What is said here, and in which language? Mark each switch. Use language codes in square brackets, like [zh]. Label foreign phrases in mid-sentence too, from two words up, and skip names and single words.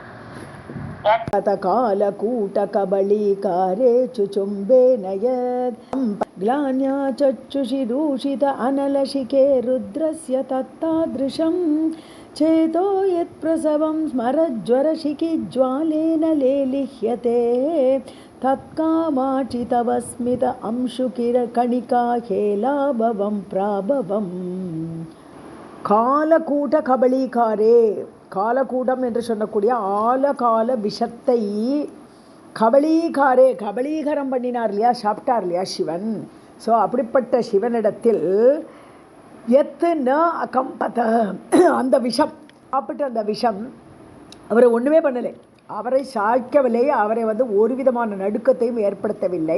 [sa] कालकूटकबलीकारे चुचुम्बे नयत् ग्लान्या चक्षुषि दूषित अनलशिके रुद्रस्य तत्तादृशं चेतो यत्प्रसवं स्मरज्वरशिखिज्वालेन लेलिह्यते तत्कामाक्षि तव स्मित अंशुकिरकणिका हेलाभवं प्राभवम्. कालकूट कबलीकारे, [ta] காலக்கூட்டம் என்று சொல்லக்கூடிய ஆலகால விஷத்தை கபலீகாரே, கபலீகரம் பண்ணினார் இல்லையா, சாப்பிட்டார் இல்லையா சிவன். ஸோ அப்படிப்பட்ட சிவனிடத்தில் [sa] यत् न अकम्पत, [ta] அந்த விஷம் சாப்பிட்ட அந்த விஷம் அவரை ஒன்றுமே பண்ணலை, அவரை சாய்க்கவில்லை, அவரை வந்து ஒரு விதமான நடுக்கத்தையும் ஏற்படுத்தவில்லை.